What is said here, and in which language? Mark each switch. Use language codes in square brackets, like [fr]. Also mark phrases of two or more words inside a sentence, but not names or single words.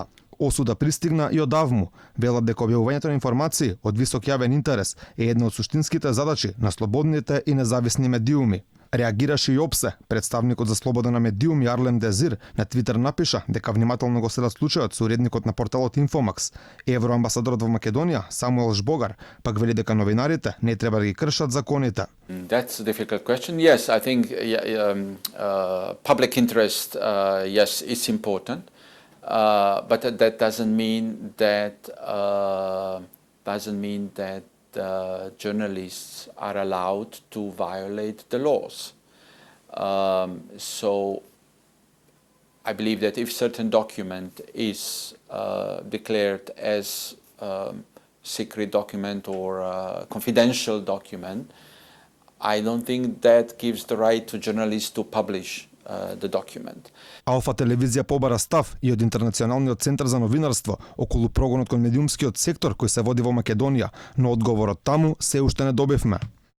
[mk] Осуда пристигна и од АВМУ. Велат дека објавувањето на информации од висок јавен интерес е една од суштинските задачи на слободните и независни медиуми. Реагираше и ОПСЕ. Представникот за слобода на медиуми Арлем Дезир на Твитер напиша дека внимателно го следат случајот со уредникот на порталот Инфомакс. Евроамбасадорот во Македонија Самуел Жбогар пак вели дека новинарите не треба да ги кршат законите. [en] That's a difficult question. Yes, I think public interest, yes, it's important. But that doesn't mean that journalists are allowed to violate the laws. So I believe that if certain document is declared as secret document or confidential document, I don't think that gives the right to journalists to publish the document. [mk] Алфа телевизија побара став и од Интернационалниот центар за новинарство околу прогонот кон медиумскиот сектор кој се води во Македонија, но одговорот таму се уште не добивме.